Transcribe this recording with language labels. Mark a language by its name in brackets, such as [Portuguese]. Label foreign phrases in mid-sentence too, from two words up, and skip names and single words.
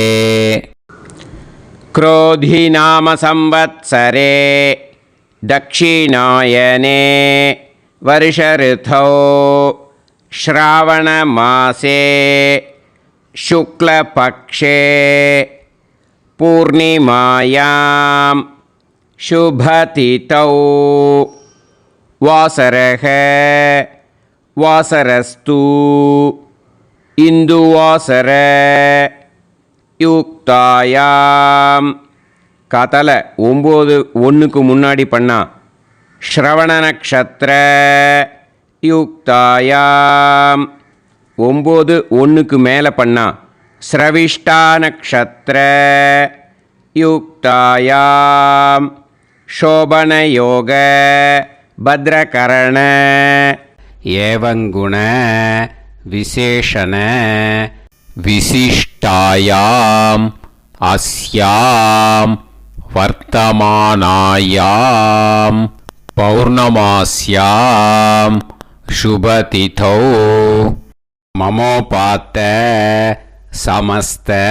[Sanskrit] क्रोधिनाम संवत्सरे दक्षिणायने वर्षऋतौ श्रावणमासे शुक्लपक्षे पूर्णिमायां शुभतिथौ वासरः वासरस्तु इन्दुवासर யுக்தாயாம் [Tamil] கதலை 9 ஒன்றுக்கு முன்னாடி பண்ணா [Sanskrit] श्रवण नक्षत्र யுக்தாயாம் [Tamil] 9 ஒன்றுக்கு மேலே பண்ணா [Sanskrit] श्रविष्ठा नक्षत्र युक्तायां शोभन योग भद्रकरण एवंगुण विशेषण विशिष्टायाम् अस्यां वर्तमानायां पौर्णमास्यां शुभतिथौ ममोपात्त समस्त